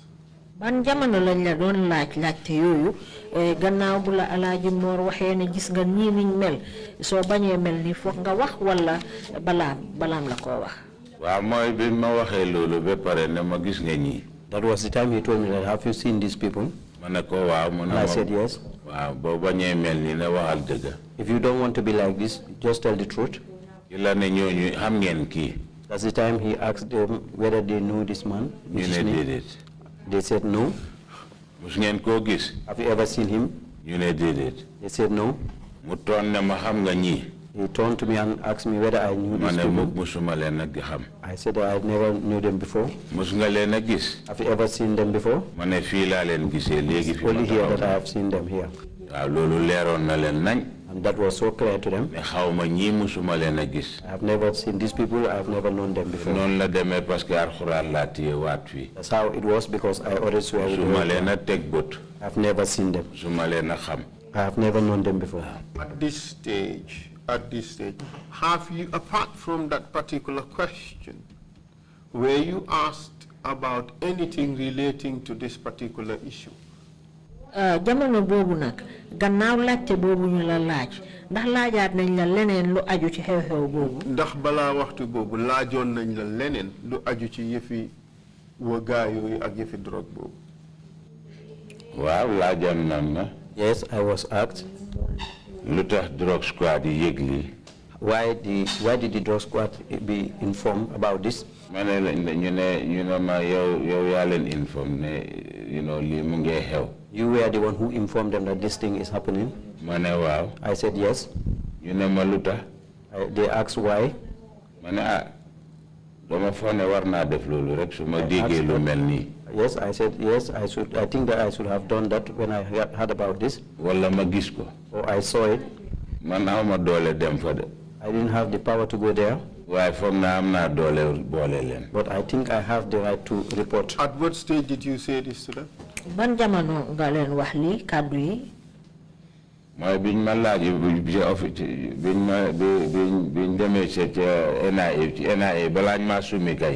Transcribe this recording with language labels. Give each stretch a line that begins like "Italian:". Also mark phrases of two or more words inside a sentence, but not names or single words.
Wolof: Ban jamono lañ la doon laajte yooyu gannaaw bu la Alhaji Moor waxee ne gis nga ñii niñ mel soo bañee mel ni foog nga wax wala balaam la koo wax. Waaw mooy bi ma waxee loolu ba pare ne ma gis nga ñii.
English: That was the time he told me that, have you seen these people?
Wolof: Ma ne ko waaw mu ne ma.
English: I said yes.
Wolof: Waaw boo bañee mel ni ne waxal dëgg.
English: If you don't want to be like this, just tell the truth.
Wolof: La ne ñooñu xam ngeen kii.
English: That's the time he asked them whether they know this man.
Wolof: ñu ne déedéet.
English: They said no.
Wolof: Mus ngeen koo gis.
English: Have you ever seen him?
Wolof: ñu ne déedéet.
English: They said no.
Wolof: Mu toon ne ma xam nga ñii.
English: He turned to me and asked me whether I knew these people.
Wolof: Musuma leen a xam.
English: I said that I never knew them before.
Wolof: Mus nga leen a gis.
English: Have you ever seen them before?
Wolof: Ma ne fii laa leen gisee léegi fi ma
English: Only here that I have seen them here.
Wolof: Waaw loolu leeroon na leen nañ.
English: And that was so clear to them.
Wolof: Ne xaw ma ñii musuma leen a gis.
English: I have never seen these people. I have never known them before.
Wolof: Noonu la demee
French: parce que
Wolof: alxuraan laa téye waat fii.
English: That's how it was because I already swear with
Wolof: Musuma
English: you.
Wolof: leen a teg bët.
English: I have never seen them.
Wolof: Musuma leen a xam.
English: I have never known them before. At this stage, have you, apart from that particular question, were you asked about anything relating to this particular issue?
Wolof: Jamono boobu nag gannaaw laajte boobu ñu la laaj ndax laajaat nañ la leneen lu aju ci xew-xew boobu. Ndax balaa waxtu boobu laajoon nañ la leneen lu aju ci yëfi wagaa yooyu ak yëfi drogue boobu. Waaw laajoon nañ ma.
English: Yes, I was asked.
Wolof: Lu tax
English: drug squad
Wolof: yi yëg lii.
English: Why did the drug squad be informed about this?
Wolof: Ma ne la ñu ne ma yow yaa leen inform ne lii mu ngi xew.
English: You were the one who informed them that this thing is happening?
Wolof: Ma ne waaw.
English: I said yes.
Wolof: ñu ne ma lu tax.
English: They asked why.
Wolof: Ma ne dama foog ne war naa def loolu rek su ma déggee lu mel nii.
English: Yes, I said yes. I think that I should have done that when I heard about this.
Wolof: Wala ma gis ko.
English: Or I saw it.
Wolof: Man awma doole dem fa de.
English: I didn't have the power to go there.
Wolof: Waaye foog naa am naa doole boole leen.
English: But I think I have the right to report. At what stage did you say this to them?
Wolof: Ban jamono nga leen wax lii kàddu yi. Mooy biñ ma laaj biñ demee ci NIA balaañ maa summi kay.